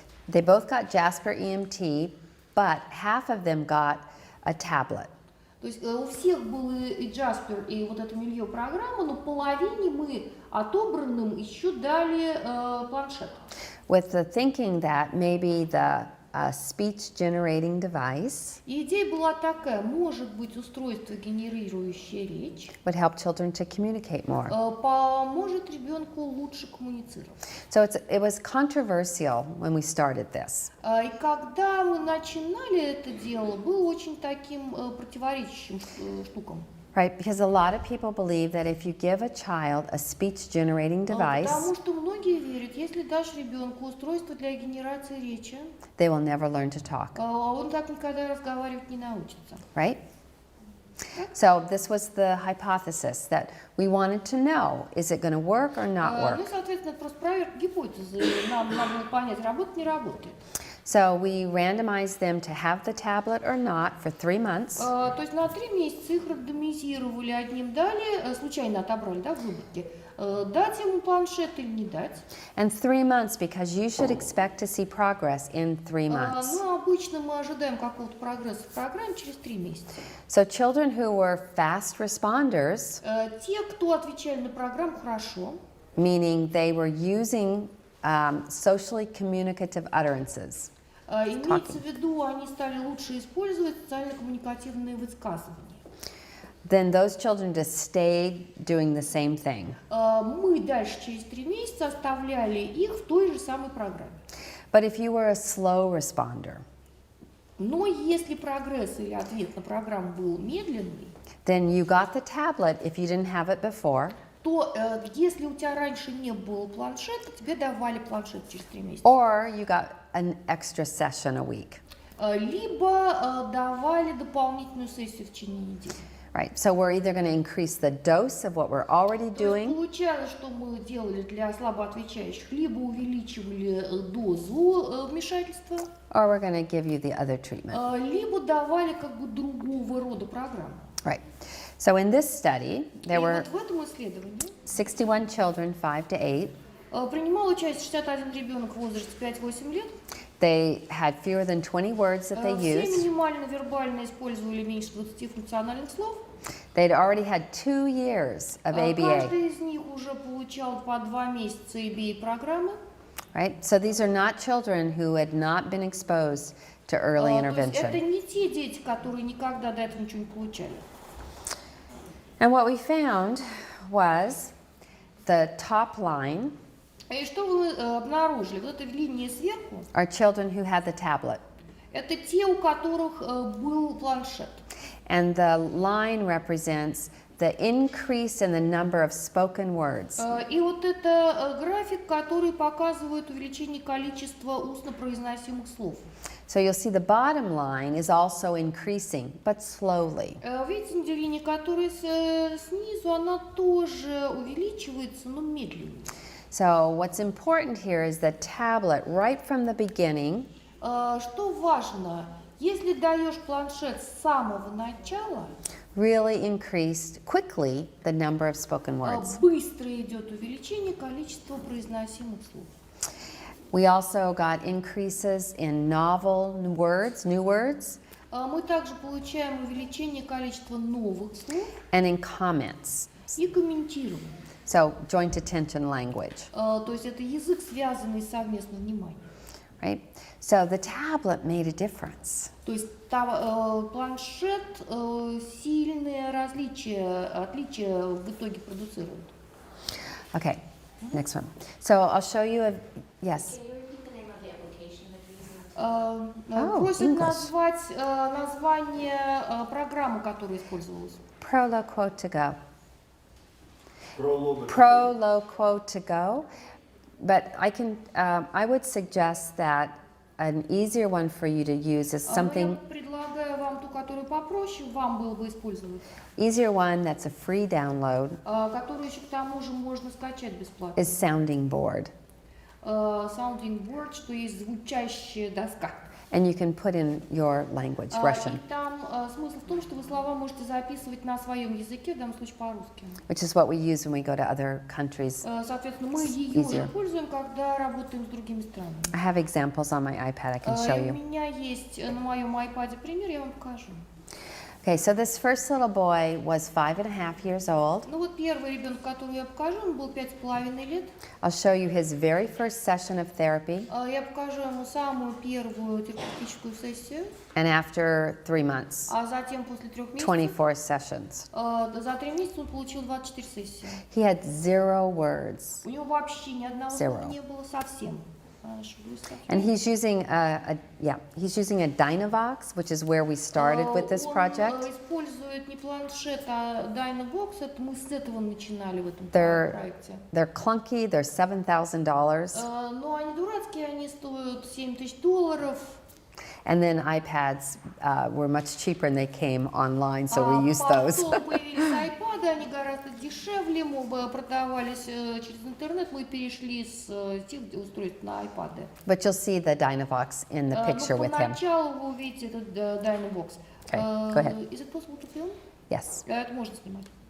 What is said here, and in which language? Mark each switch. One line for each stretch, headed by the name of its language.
English: they both got Jasper EMT, but half of them got a tablet.
Russian: То есть у всех был и Jasper, и вот эта Milieu программа, но половине мы отобранным еще дали планшет.
English: With the thinking that maybe the speech generating device
Russian: И идея была такая: может быть, устройство, генерирующее речь,
English: would help children to communicate more.
Russian: поможет ребенку лучше коммуницировать.
English: So it was controversial when we started this.
Russian: И когда мы начинали это дело, было очень таким противоречащим штукам.
English: Right, because a lot of people believe that if you give a child a speech-generating device,
Russian: Потому что многие верят, если дашь ребенку устройство для генерации речи,
English: they will never learn to talk,
Russian: он так никогда разговаривать не научится.
English: right? So this was the hypothesis that we wanted to know, is it going to work or not
Russian: Ну,
English: work?
Russian: соответственно, это просто проверка гипотезы. Нам надо было понять, работает, не работает.
English: So we randomized them to have the tablet or not for 3 months.
Russian: То есть на 3 месяца их рандомизировали, одним дали, случайно отобрали, да, в выборке, дать ему планшет или не дать.
English: And 3 months, because you should expect to see progress in 3 months.
Russian: Ну, обычно мы ожидаем какого-то прогресса в программе через 3 месяца.
English: So children who were fast responders,
Russian: Те, кто отвечали на программу хорошо,
English: meaning they were using socially communicative utterances.
Russian: Имеется в виду, они стали лучше использовать социально-коммуникативные высказывания.
English: Then those children just stayed doing the same thing.
Russian: Мы дальше через 3 месяца оставляли их в той же самой программе.
English: But if you were a slow responder,
Russian: Но если прогресс или ответ на программу был медленный,
English: then you got the tablet if you didn't have it before,
Russian: то если у тебя раньше не было планшета, тебе давали планшет через 3 месяца.
English: Or you got an extra session a week.
Russian: Либо давали дополнительную сессию в течение недели.
English: Right, so we're either going to increase the dose of what we're already
Russian: То есть
English: doing,
Russian: получалось, что мы делали для слабоотвечающих, либо увеличивали дозу вмешательства,
English: or we're going to give you the other treatment.
Russian: либо давали как бы другого рода программу.
English: Right. So in this study, there
Russian: И
English: were
Russian: вот в этом исследовании
English: 61 children, 5 to 8.
Russian: принимал участие 61 ребенок в возрасте 5-8 лет.
English: They had fewer than 20 words that they
Russian: Все
English: used.
Russian: минимально вербально использовали меньше 20 функциональных слов.
English: They'd already had 2 years of ABA.
Russian: Каждый из них уже получал по 2 месяца ABA-программы.
English: Right? So these are not children who had not been exposed to early
Russian: То есть это
English: intervention.
Russian: не те дети, которые никогда до этого ничего не получали.
English: And what we found was the top line
Russian: И что вы обнаружили? Вот эта линия сверху,
English: are children who had the tablet.
Russian: это те, у которых был планшет.
English: And the line represents the increase in the number of spoken words.
Russian: И вот это график, который показывает увеличение количества устно произносимых слов.
English: So you'll see the bottom line is also increasing, but slowly.
Russian: Видите, линия, которая снизу, она тоже увеличивается, но медленнее.
English: So what's important here is the tablet right from the beginning
Russian: Что важно, если даешь планшет с самого начала,
English: really increased quickly the number of spoken words.
Russian: быстро идет увеличение количества произносимых слов.
English: We also got increases in novel words, new words,
Russian: Мы также получаем увеличение количества новых слов
English: and in comments.
Russian: и комментирования.
English: So joint attention language,
Russian: То есть это язык, связанный с совместным вниманием.
English: right? So the tablet made a difference.
Russian: То есть планшет сильные отличия в итоге продуцирует.
English: Okay, next one. So I'll show you a, yes. Can you repeat the name of the application that you're using?
Russian: Prосят
English: English.
Russian: назвать название программы, которая использовалась.
English: Proloquo to go.
Russian: Пролог.
English: Proloquo to go. But I would suggest that an easier one for you to use is
Russian: Я
English: something,
Russian: предлагаю вам ту, которую попроще вам было бы использовать,
English: easier one that's a free download
Russian: которую еще к тому же можно скачать бесплатно.
English: is Sounding Board.
Russian: Sounding board, что есть звучащая доска.
English: And you can put in your language, Russian,
Russian: И там смысл в том, что вы слова можете записывать на своем языке, в данном случае по-русски.
English: which is what we use when we go to other countries.
Russian: Соответственно, мы ее
English: Easier.
Russian: используем, когда работаем с другими странами.
English: I have examples on my iPad I can show
Russian: У
English: you.
Russian: меня есть на моем iPad пример, я вам покажу.
English: Okay, so this first little boy was 5.5 years old.
Russian: Ну вот первый ребенок, который я покажу, он был 5,5 лет.
English: I'll show you his very first session of therapy,
Russian: Я покажу ему самую первую терапевтическую сессию,
English: and after 3 months,
Russian: а затем после 3 месяцев,
English: 24 sessions.
Russian: за 3 месяца он получил 24 сессии.
English: He had 0 words.
Russian: У него вообще ни одного
English: Zero.
Russian: слова не было совсем.
English: And he's using a Dynavox, which is where we started with this project.
Russian: Он использует не планшет, а Dynavox. Это мы с этого начинали в этом
English: They're
Russian: проекте.
English: they're clunky. They're $7,000,
Russian: Но они дурацкие, они стоят $7,000.
English: and then iPads were much cheaper, and they came online, so we used those.
Russian: Потом появились iPad, они гораздо дешевле, мы продавались через интернет, мы перешли с тех устройств на iPad.
English: But you'll see the Dynavox in the picture with him.
Russian: Поначалу вы увидите этот Dynavox.
English: Okay, go ahead. Is it possible to film? Yes.
Russian: Это можно снимать.